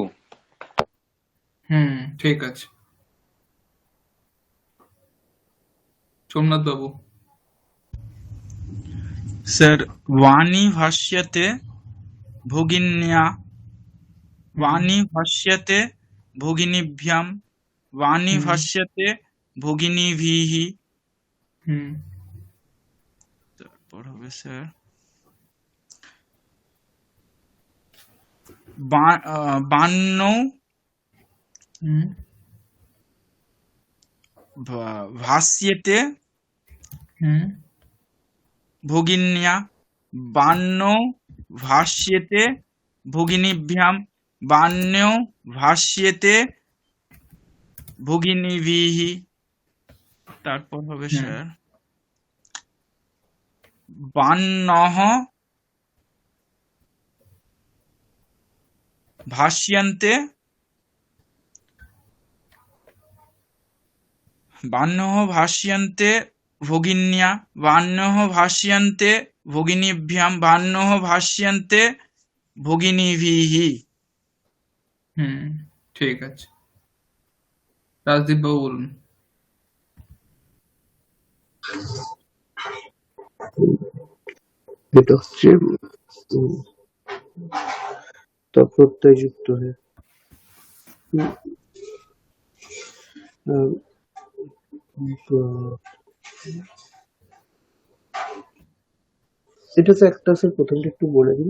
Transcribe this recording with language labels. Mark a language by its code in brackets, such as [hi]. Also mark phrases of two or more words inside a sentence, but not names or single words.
[bn] হুম ঠিক আছে। সোমনাথ বাবু। স্যার, [sa] वाणी भाष्यते भगिन्या, হুম वाणी भाष्यते भगिनीभ्यां, वाणी হুম भाष्यते भगिनीभिः। হুম [bn] তারপর হবে স্যার বাণ্যৌ হুম [sa] ভাষ্যেতে হুম भगिन्या, वाण्यौ भाष्येते भगिनीभ्याम, वाण्यौ भाष्येते भगिनीभिः। [bn] তারপর হবে হুম [sa] স্যার वाण्यः भाष्यन्ते, वाण्यः भाष्यन्ते भगिन्या, वाण्यः भाष्यन्ते भगिनीभ्याम, वाण्यः भाष्यन्ते भगिनीभिः। [bn] হুম ঠিক আছে। রাজদীপ বাবু বলুন। এটা হচ্ছে উম, প্রত্যয়যুক্ত হয়ে উম, আহ, এটা তো একটা স্যার, প্রথমটা একটু বলে দিন।